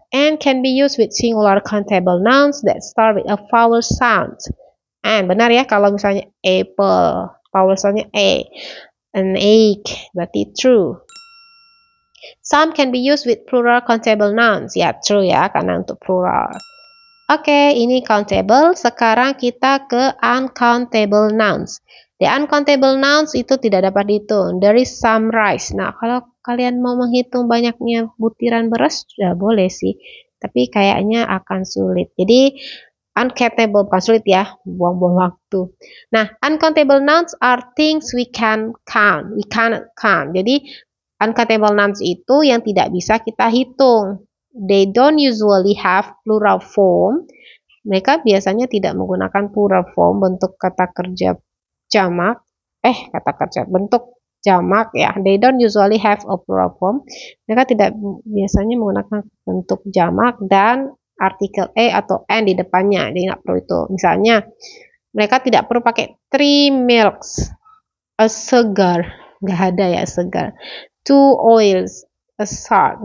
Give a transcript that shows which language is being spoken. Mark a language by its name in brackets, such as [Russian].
[English] And can be used with singular countable nouns that start with a vowel sound. [Indonesian] And benar ya kalau misalnya apple, [English] vowel soundnya a. An egg, berarti true. Some can be used with plural countable nouns. [Indonesian] Ya, true ya, karena untuk plural. Oke, ini countable. Sekarang kita ke uncountable nouns. The uncountable nouns itu tidak dapat dihitung. [English] There is some rice. [Indonesian] Nah, kalau kalian mau menghitung banyaknya butiran beras, sudah boleh sih. Tapi kayaknya akan sulit. Jadi, uncountable, bukan sulit ya. Buang-buang waktu. [English] Nah, uncountable nouns are things we can count. We cannot count. [Indonesian] Jadi, uncountable nouns itu yang tidak bisa kita hitung. [English] They don't usually have plural form. [Indonesian] Mereka biasanya tidak menggunakan plural form bentuk kata kerja jamak. Bentuk jamak ya. [English] They don't usually have a plural form. [Indonesian] Mereka tidak biasanya menggunakan bentuk jamak dan artikel e atau n di depannya. Jadi nggak perlu itu. Misalnya Mereka tidak perlu pakai 3 milks, a sugar, nggak ada ya sugar, 2 oils, a salt.